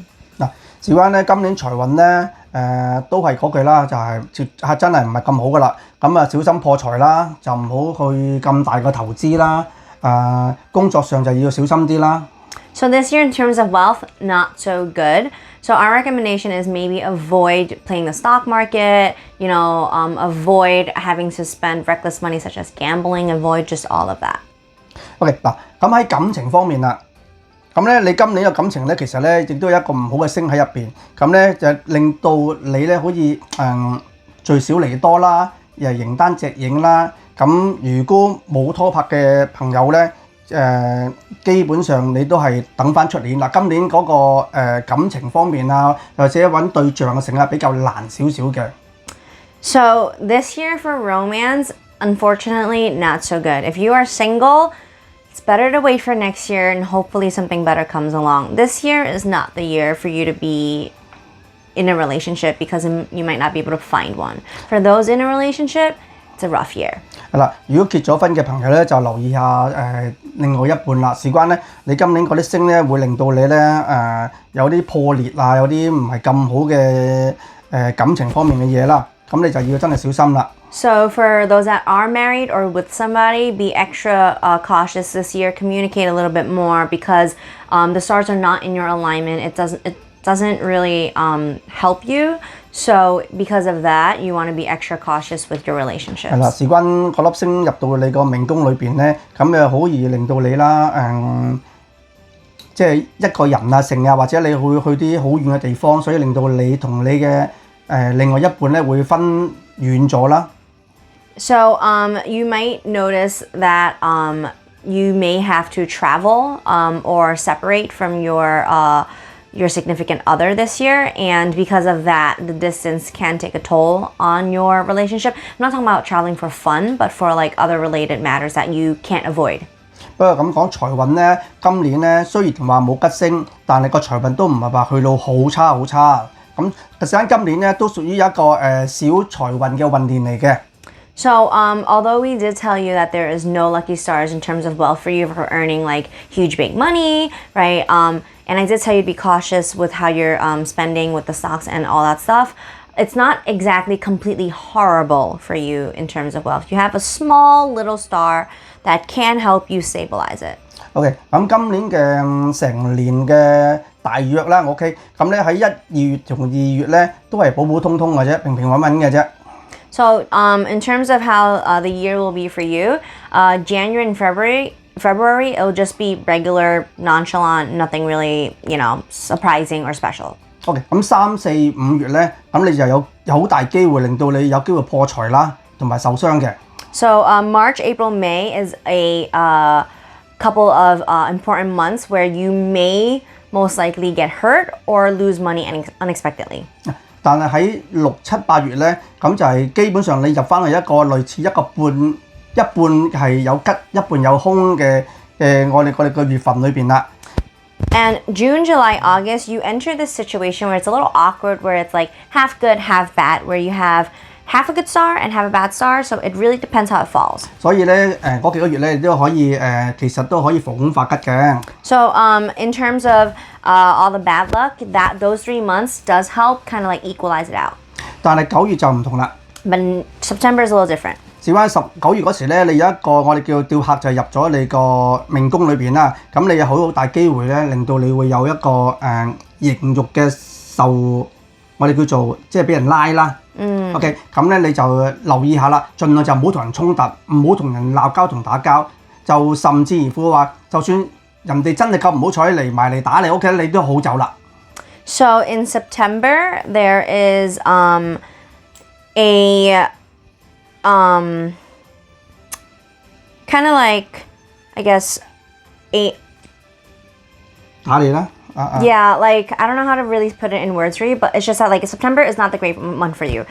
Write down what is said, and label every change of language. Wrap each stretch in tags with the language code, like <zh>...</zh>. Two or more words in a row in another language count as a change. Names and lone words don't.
<yue>嗱，事關咧今年財運咧。都係嗰句啦，就係真係唔係咁好噶啦。咁小心破財啦，就唔好去咁大個投資啦。工作上就要小心啲啦。</yue> <en>So this year in terms of wealth, not so good. So our recommendation is maybe avoid playing the stock market, avoid having to spend reckless money such as gambling, avoid just all of that.</en> <yue>OK， 嗱，咁喺感情方面啦。咁咧，你今年嘅感情咧，其實咧亦都有一個唔好嘅星喺入邊，咁咧就令到你咧可以聚少離多啦，又形單隻影啦。咁如果冇拖拍嘅朋友咧，基本上你都係等翻出年啦。今年嗰個感情方面啊，或者揾對象嘅成日比較難少少嘅。</yue> <en>So this year for romance, unfortunately, not so good. If you are single, it's better to wait for next year and hopefully something better comes along. This year is not the year for you to be in a relationship because you might not be able to find one. For those in a relationship, it's a rough year.</en> <yue>係啦，如果結咗婚嘅朋友咧，就留意下另外一半啦。事關咧，你今年嗰啲星咧會令到你咧有啲破裂啊，有啲唔係咁好嘅感情方面嘅嘢啦。咁你就要真係小心啦。</yue> <en>So for those that are married or with somebody, be extra cautious this year. Communicate a little bit more because the stars are not in your alignment. It doesn't really help you. So because of that, you want to be extra cautious with your relationships.</en> <yue>係啦，事關嗰粒星入到你個命宮裏邊咧，咁就好易令到你啦，即係一個人啊、成啊，或者你會去啲好遠嘅地方，所以令到你同你嘅另外一半咧會分遠咗啦。</yue> <en>So you might notice that you may have to travel or separate from your significant other this year, and because of that, the distance can take a toll on your relationship. I'm not talking about traveling for fun, but for like other related matters that you can't avoid.</en> <yue>不過咁講財運咧，今年咧雖然話冇吉星，但係個財運都唔係話去到好差好差。咁實際上今年咧都屬於一個小財運嘅運年嚟嘅。</yue> <en>So, although we did tell you that there is no lucky stars in terms of wealth for you for earning like huge big money, right? And I did tell you to be cautious with how you're spending with the stocks and all that stuff. It's not exactly completely horrible for you in terms of wealth. You have a small little star that can help you stabilize it.</en> <yue>OK，咁今年嘅成年嘅大約啦 ，OK， 咁咧喺1、2月同2月咧都係普普通通嘅啫，平平穩穩嘅啫。</yue> <en>So, in terms of how the year will be for you, January and February, it'll just be regular, nonchalant, nothing really, surprising or special.</en> <yue>OK， 咁3、4、5月咧，咁你就有好大機會令到你有機會破財啦，同埋受傷嘅。</yue> <en>So, March, April, May is a couple of important months where you may most likely get hurt or lose money unexpectedly.</en> <yue>但係喺6、7、8月咧，咁就係基本上你入翻去一個類似一半係有吉一半有空嘅我哋個月份裏邊啦。</yue> <en>And June, July, August, you enter this situation where it's a little awkward, where it's like half good, half bad, where you have half a good star and half a bad star. So it really depends how it falls.</en> <yue>所以咧嗰幾個月咧都可以其實都可以逢凶化吉嘅。</yue> <en>So in terms of all the bad luck, those 3 months does help kind of like equalize it out.</en> <yue>但係9月就唔同啦。</yue> <en>But September is a little different.</en> <yue>事關9月嗰時咧，你有一個我哋叫吊客就入咗你個命宮裏邊啦。咁你有好大機會咧，令到你會有一個刑獄嘅我哋叫做即係俾人拉啦。OK， 咁咧你就留意下啦，盡量就唔好同人衝突，唔好同人鬧交同打交，就甚至乎話，就算人哋真係咁唔好彩嚟埋嚟打你屋企，你都好走啦。</yue> <en>So in September there is a kind of like, I guess,</en> <yue>打你啦。</yue> <en>Yeah, like I don't know how to really put it in words for you, but it's just that like September is not the great month for you.</en>